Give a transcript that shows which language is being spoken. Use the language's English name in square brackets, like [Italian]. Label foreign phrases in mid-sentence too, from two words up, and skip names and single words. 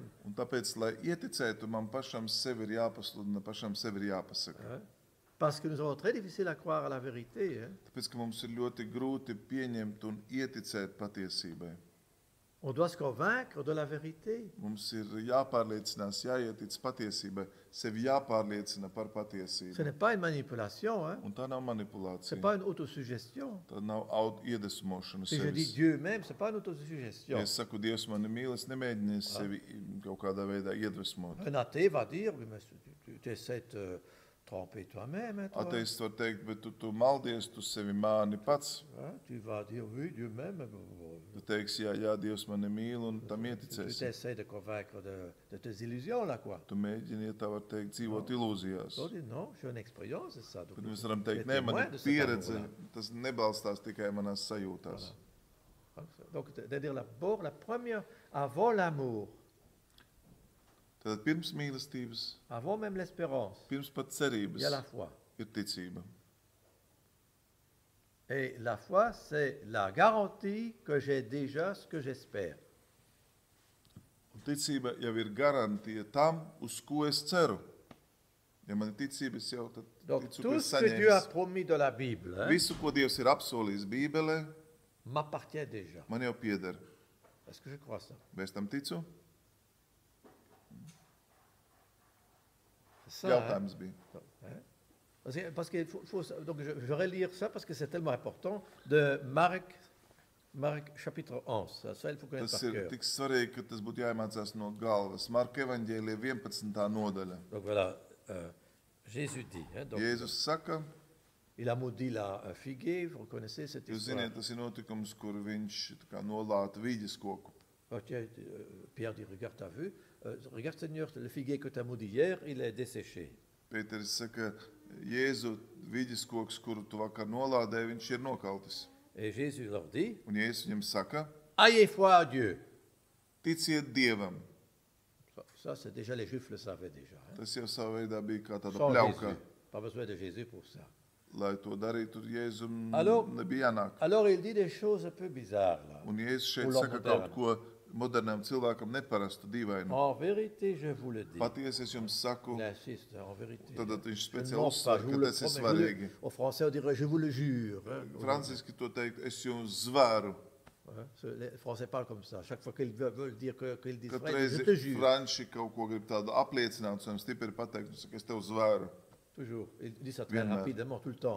[Latvian] Un tāpēc, lai ieticētu, man pašam sevi ir jāpasludina, pašam sevi ir jāpasaka. [French] Hein? Parce que nous avons très difficile à croire à la vérité. Hein? [Latvian] Tāpēc, ka mums ir ļoti grūti pieņemt un ieticēt patiesībai. [French] On doit se convaincre de la vérité. [Latvian] Mums ir jāpārliecinās, jāietic patiesībai, sevi jāpārliecina par [French] Ce [Latvian] patiesību. [French] n'est pas une manipulation, hein? [Latvian] Un tā nav [French] Ce [Latvian] manipulācija. [French] n'est pas une autosuggestion. [Latvian] Tā nav iedvesmošana [French] Si je dis [Latvian] sevis. [French] Dieu même, ce n'est pas une autosuggestion. [Latvian] Ja es saku, Dievs mani mīl, es nemēģinu sevi kaut kādā veidā iedvesmot. [French] Un athée va dire, oui, mais tu essaies de te tromper toi-même. Hein, toi. [Latvian] Ateists var teikt, bet tu maldies, tu sevi māni pats. [French] Hein? Tu vas dire, oui, Dieu m'aime. [Latvian] Tu teiksi, jā, Dievs mani mīl, un tam [French] Tu [Latvian] ieticēsi. [French] essaies de convaincre de tes illusions, là, quoi. [Latvian] Tu mēģini, ja tā var teikt, dzīvot ilūzijās. [French] On dit, non, j'ai une expérience, c'est ça. Donc, [Latvian] Tad mēs varam [French] tu es [Latvian] teikt, nē, man [French] témoin [Latvian] ir [French] de cet [Latvian] pieredze, [French] amour-là. [Latvian] tas nebalstās tikai manās sajūtās. [French] Hein? Donc, c'est-à-dire d'abord, la première, avant l'amour, [Latvian] Tad pirms mīlestības, [French] avant même l'espérance, [Latvian] pirms pat [French] il [Latvian] cerības [French] y a la foi. [Latvian] ir ticība. [French] Et la foi, c'est la garantie que j'ai déjà ce que j'espère. [Latvian] Un ticība jau ir garantija tam, uz ko es ceru. Ja man ir ticība, es jau tad [French] Donc, [Latvian] ticu, [French] tout [Latvian] ka es [French] ce que Dieu a [Latvian] saņēmis. [French] promis dans la Bible [Latvian] Visu, ko Dievs ir apsolījis Bībelē, [French] m'appartient déjà. [Latvian] man jau pieder. [French] Est-ce que je crois ça? [Latvian] Vai es tam ticu? [French] C'est ça, hein? [Latvian] Jautājums bija. [French] Hein? Parce qu'il donc je vais relire ça parce que c'est tellement important, de Marc chapitre 11. Ça, il faut connaître [Latvian] Tas [French] par [Latvian] ir [French] cœur. [Latvian] tik svarīgi, ka tas būtu jāiemācās no galvas. Marka evaņģēlija 11. nodaļa. [French] Donc voilà, Jésus dit. Hein, donc, [Latvian] Jēzus saka, [French] il a maudit la figuier, vous reconnaissez cette [Latvian] jūs [French] histoire. [Latvian] ziniet, tas ir notikums, kur viņš tā kā nolāta vīģes koku. [French] Ok, Pierre dit, regarde, t'as vu? Regarde Seigneur, le figuier que tu as maudit hier, il est desséché. [Latvian] Pēteris saka, Jēzu vīģes koks, kuru tu vakar nolādēji, viņš ir nokautis. [French] Et Jésus leur dit, [Latvian] Un Jēzus viņam saka, [French] ayez foi à Dieu. [Latvian] ticiet Dievam. [French] Ça, c'est déjà, les Juifs le savaient déjà. Hein? [Latvian] Tas jau savā veidā bija kā tāda [French] Sans [Latvian] pļauka. [French] Jésus. Pas besoin de Jésus pour ça. [Latvian] Lai to darītu, Jēzum [French] Alors- [Latvian] nebija jānāk. [French] Alors il dit des choses un peu bizarres là. [Latvian] Un Jēzus šeit [French] Pour [Latvian] saka [French] l'homme [Latvian] kaut ko modernam cilvēkam neparastu, dīvainu. [French] En vérité, je vous le dis. [Latvian] Patiesi es jums saku, [French] Il insiste, en vérité. [Latvian] tad viņš [French] Je ne [Latvian] speciāli [French] mens pas, [Latvian] uzsver, [French] je [Latvian] ka [French] vous le [Latvian] tas ir [French] promets. [Latvian] svarīgi. [French] Au français, on dirait je vous le jure. Hein. [Latvian] Franciski to teikt, es jums zvēru. [French] Hein, les Français parlent comme ça. Chaque fois qu'ils veulent dire qu'ils disent [Latvian] Kad [French] vrai, je te [Latvian] reizi [French] jure. [Latvian] Franči kaut ko grib tādu apliecināt, un stipri pateikt, viņš saka, es tev zvēru. [French] Toujours. Ils disent ça très [Latvian] Vienmēr. [French] rapidement, tout le temps.